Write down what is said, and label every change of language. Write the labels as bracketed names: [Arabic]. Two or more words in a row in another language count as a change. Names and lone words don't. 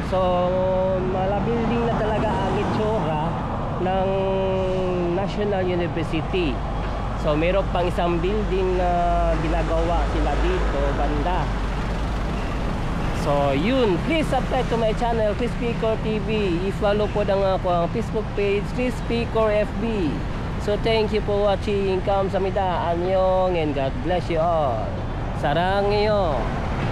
[Filipino] So building na talaga ang itsura ng National University. So meron pang isang building na ginagawa sila dito banda. So yun, [English] please subscribe to my channel Chris Picor TV. [Filipino] I-follow po ng ako ang Facebook page Chris Picor FB. [English] So thank you for watching. [Korean] 감사합니다, 안녕, [English] and God bless you all. Sarangyo.